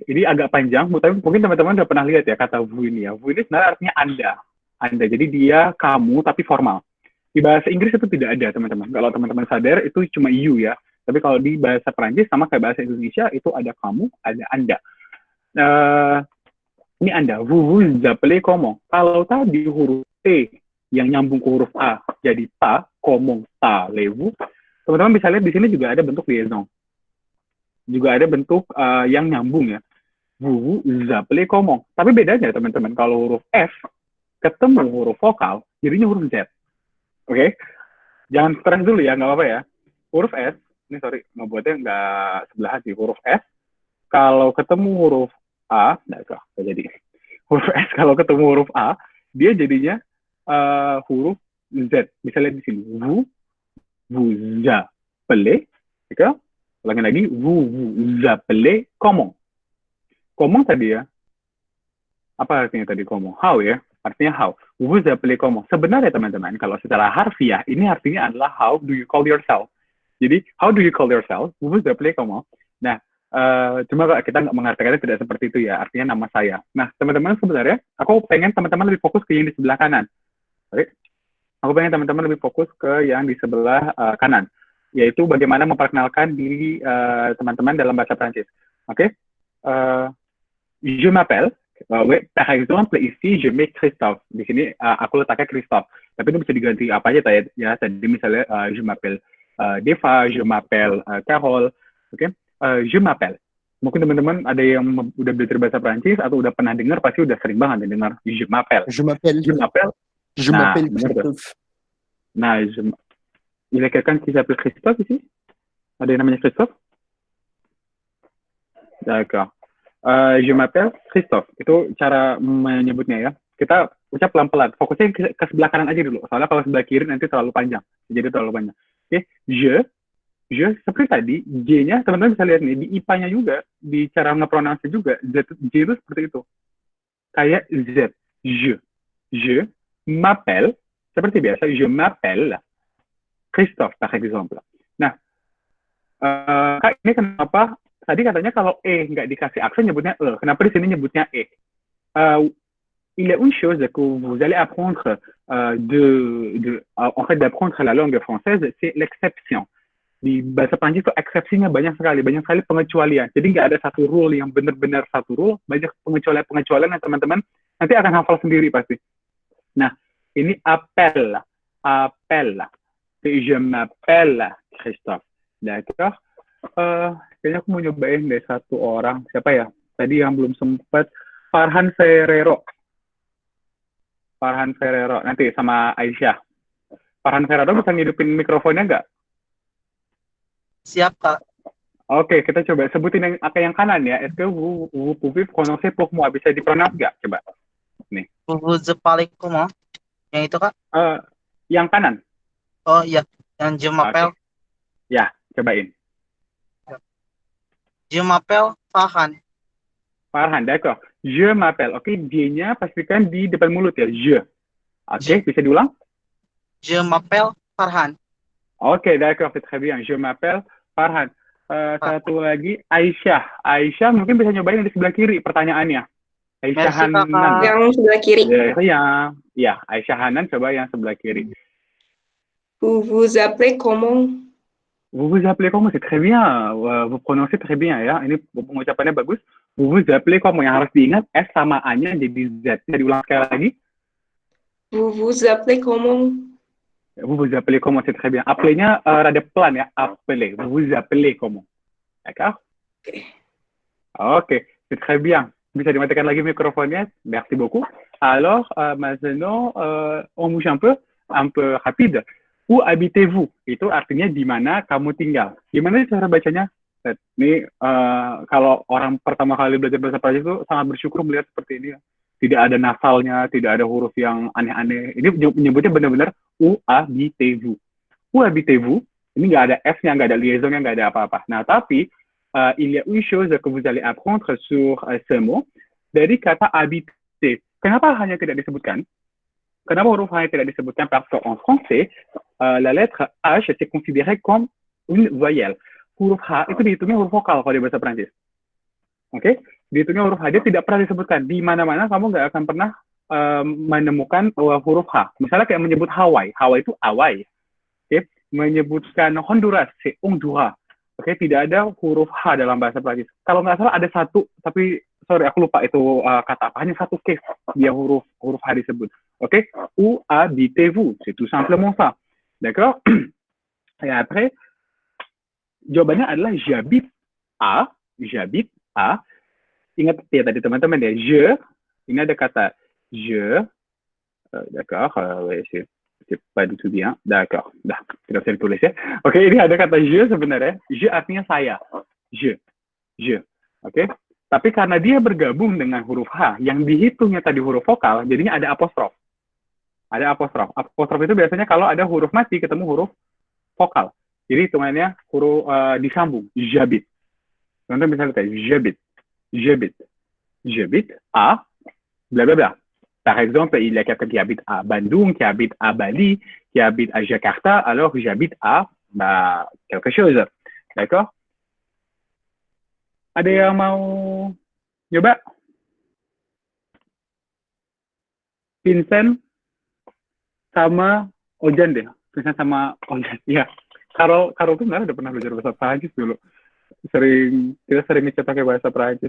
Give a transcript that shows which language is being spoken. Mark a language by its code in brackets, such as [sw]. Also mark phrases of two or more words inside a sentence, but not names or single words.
[id] Ini agak panjang, tapi mungkin teman-teman udah pernah lihat ya kata vous ini ya. Vous ini sebenarnya artinya Anda. Anda. Jadi dia, kamu, tapi formal. Di bahasa Inggris itu tidak ada, teman-teman. Kalau teman-teman sadar, itu cuma you ya. Tapi kalau di bahasa Perancis, sama kayak bahasa Indonesia, itu ada kamu, ada Anda. Ini Anda. [fr] Vous appelez comment? [id] Kalau tadi huruf T yang nyambung ke huruf A jadi ta, [fr] comment allez-vous? [id] Teman-teman bisa lihat di sini juga ada bentuk liaison. Juga ada bentuk yang nyambung ya. [fr] Vous appelez comment? [id] Tapi bedanya teman-teman, kalau huruf F ketemu huruf vokal, jadinya huruf Z. Oke? Jangan stres dulu ya, nggak apa-apa ya. Huruf S, ini sorry, ngebuatnya nggak sebelahan sih. Huruf S, kalau ketemu huruf A, nggak jadi. Huruf S kalau ketemu huruf A, dia jadinya huruf Z. Bisa lihat di sini. [fr] Vous appelez, [id] oke? Ulangi lagi. [fr] Vous appelez comment? Comment tadi ya? [id] Apa artinya tadi comment? How ya? Artinya how. Vous appelez comment? Sebenarnya teman-teman, kalau secara harfiah, ini artinya adalah [en] how do you call yourself. Jadi, how do you call yourself? [fr] Vous appelez comment? [id] Nah, cuma kita nggak mengartikannya tidak seperti itu ya, artinya nama saya. Nah, teman-teman sebenarnya, aku pengen teman-teman lebih fokus ke yang di sebelah kanan. Oke? Aku pengen teman-teman lebih fokus ke yang di sebelah kanan, yaitu bagaimana memperkenalkan diri teman-teman dalam bahasa Prancis. Oke? [fr] Je m'appelle. Par exemple, ici, je mets Christophe. [id] Di sini aku letaknya Christophe. Tapi itu bisa diganti apa aja ya. Tadi misalnya [fr] je m'appelle Deva, je m'appelle Carol. Oke? Je m'appelle. [id] Mungkin teman-teman ada yang udah belajar bahasa Prancis atau udah pernah dengar, pasti udah sering banget dengar [fr] je m'appelle. Je m'appelle. Je m'appelle. Je [id] Nah, [fr] m'appelle [id] bener tuh. [fr] Christophe. Nah, il y a quelqu'un qui s'appelle Christophe ici? [id] Ada yang namanya Christophe? D'accord. [fr] Je m'appelle Christophe. [id] Itu cara menyebutnya ya. Kita ucap pelan-pelan. Fokusnya ke sebelah kanan aja dulu. Soalnya kalau sebelah kiri nanti terlalu panjang. Jadi terlalu panjang. Oke, je seperti tadi, J-nya teman-teman bisa lihat nih, di IPA-nya juga, di cara nge-pronounce juga, J itu seperti itu. Kayak Z. [fr] Je m'appelle, [id] seperti biasa, [fr] je m'appelle Christophe, par exemple. [id] Nah, Kak, ini kenapa tadi katanya kalau E nggak dikasih aksen nyebutnya E. Kenapa di sini nyebutnya E? [fr] Il y a une chose que vous allez apprendre en fait d'apprendre la langue française, c'est l'exception. [id] Di bahasa Prancis itu eksepsinya banyak sekali pengecualian. Jadi nggak ada satu rule yang benar-benar satu rule, banyak pengecualian yang teman-teman nanti akan hafal sendiri pasti. Nah, ini appel. [fr] Je m'appelle Christophe. D'accord. [id] Kayaknya aku mau nyobain deh satu orang. Siapa ya? Tadi yang belum sempat. Farhan Ferrero. Nanti sama Aisyah. Farhan Ferrero bisa ngidupin mikrofonnya nggak? Siap, Kak. Oke, kita coba sebutin yang kanan ya. [fr] Est-ce que vous pouvez prononcer pour moi? [id] Bisa dipronounce nggak? Coba. Nih. [fr] Vous appelez comment? [id] Yang itu, Kak? Yang kanan. Oh iya, yang je m'appelle. Okay. Ya, cobain. [fr] Je m'appelle Farhan. Farhan, d'accord. Je m'appelle. [id] Oke, J-nya pastikan di depan mulut ya. Je. Oke, bisa diulang? [fr] Je m'appelle Farhan. [id] Oke, [fr] d'accord, c'est très bien. Je m'appelle Farhan. [id] Satu lagi, [fr] Aisyah. [id] Aisyah mungkin bisa nyobain di sebelah kiri pertanyaannya. Aisyah Hanan. Yang sebelah kiri. Ya, Aisyah Hanan coba yang sebelah kiri. [fr] Vous vous appelez comment? Vous vous appelez comment? C'est très bien. Vous prononcez très bien ya. [id] Ini pengucapannya bagus. [fr] Vous vous appelez comment? [id] Yang harus diingat S sama A-nya jadi Z. Bisa diulang sekali lagi. [fr] Vous vous appelez comment? Vous vous appelez comment? C'est très bien. [id] Appelez-nya rada pelan ya. [fr] Appelez. Vous vous appelez comment? D'accord? Oke, c'est très bien. [id] Bisa dimatikan lagi mikrofonnya. [fr] Merci beaucoup. Alors, maintenant, on bouge un peu rapide. Où habitez-vous? [id] Itu artinya di mana kamu tinggal. Gimana cara bacanya? Ini kalau orang pertama kali belajar bahasa Prancis itu sangat bersyukur melihat seperti ini ya. Tidak ada nasalnya, tidak ada huruf yang aneh-aneh. Ini menyebutnya benar-benar [fr] où habitez-vous. Où habitez-vous? [id] Ini nggak ada F-nya, nggak ada liaisonnya, nggak ada apa-apa. Nah, tapi [fr] il y a une chose que vous allez apprendre sur ce mot [id] dari kata [fr] habiter. [id] Kenapa hanya tidak disebutkan? Kenapa huruf H tidak disebutkan? [fr] Parce qu'en français, la lettre H c'est considéré comme une voyelle. [id] Huruf H itu dihitungnya huruf vokal kalau di bahasa Prancis. Oke? Dihitungnya huruf H, dia tidak pernah disebutkan. Di mana-mana kamu nggak akan pernah menemukan huruf H. Misalnya kayak menyebut Hawaii. Hawaii itu Hawaii. Oke? Menyebutkan Honduras, c'est Honduras. Oke? Tidak ada huruf H dalam bahasa Prancis. Kalau nggak salah ada satu, tapi sorry aku lupa itu kata apa. Hanya satu case dia huruf H disebut. Oke? [fr] Où habitez-vous? C'est tout simplement ça. D'accord? Et après, [id] jawabannya adalah [fr] j'habite à. [id] Ingat ya tadi teman-teman ya, [fr] je, [id] ini ada kata [fr] je, d'accord, c'est pas du tout bien, d'accord, [id] dah, tidak bisa ditulis ya. Oke, ini ada kata je sebenarnya, je artinya saya, je, oke. Tapi karena dia bergabung dengan huruf H, yang dihitungnya tadi huruf vokal, jadinya ada apostrof. Ada apostrof. Apostrof itu biasanya kalau ada huruf mati ketemu huruf vokal. Jadi hitungannya huruf disambung. J'habite. Contoh misalnya kayak [fr] j'habite à blablabla. Par exemple, il y a quelqu'un qui habite à Bandung, qui habite à Bali, qui habite à Jakarta, alors j'habite à quelque chose. D'accord? [id] Ada yang mau coba? Vincent sama Ojan deh. Vincent sama Ojan. Ya. Karol tuh sebenarnya udah pernah belajar bahasa Prancis dulu. Kita sering ngechat pakai bahasa Prancis.